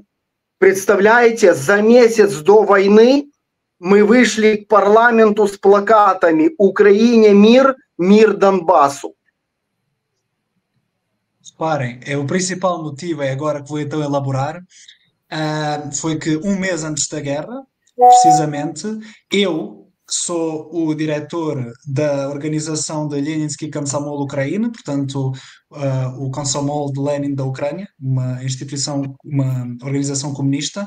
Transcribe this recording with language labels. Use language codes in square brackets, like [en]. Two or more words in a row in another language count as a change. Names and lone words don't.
[ru] Представляете, за месяц до войны мы вышли к парламенту с плакатами «Украине мир, мир Донбассу». [pt] Reparem, o principal motivo é agora que vou então elaborar, foi que um mês antes da guerra, precisamente, eu sou o diretor da organização de Leninsky Komsomol Ucrânia, portanto, o Komsomol de Lenin da Ucrânia, uma organização comunista.